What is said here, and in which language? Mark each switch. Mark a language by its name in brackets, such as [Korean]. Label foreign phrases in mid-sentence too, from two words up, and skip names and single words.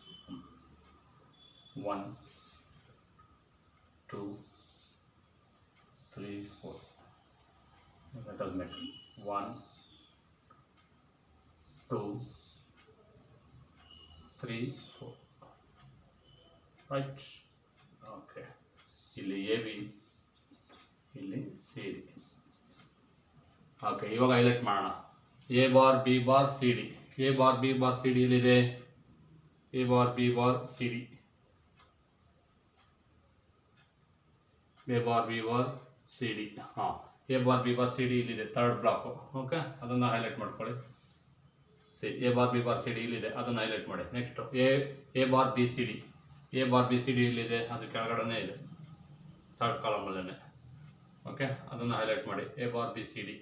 [English] 1 2 3 4. Let us make 1 2 3 4. Right? Okay. [Kannada] ಇಲ್ಲಿ AB, ಇಲ್ಲಿ CD. ಓಕೆ, ಇವಾಗ ಹೈಲೈಟ್ ಮಾಡೋಣ. [English] A bar B bar C D, A bar B bar C D ಎಲ್ಲಿದೆ? A bar B bar C D, A bar B bar C D. A bar B bar C D [Kannada] ಇಲ್ಲಿದೆ [English] third block. [Kannada] ಓಕೆ, ಅದನ್ನು ಹೈಲೈಟ್ ಮಾಡ್ಕೊಳ್ಳಿ. [English] C A bar B bar C D [Kannada] ಇಲ್ಲಿದೆ, ಅದನ್ನು ಹೈಲೈಟ್ ಮಾಡಿ. ನೆಕ್ಸ್ಟು [English] A bar B C D, A bar B C D [Kannada] ಇಲ್ಲಿದೆ, ಅದು ಕೆಳಗಡೆ ಇದೆ ಥರ್ಡ್ ಕಾಲಮಲ್ಲೇ. ಓಕೆ, ಅದನ್ನು ಹೈಲೈಟ್ ಮಾಡಿ [English] A bar B C D.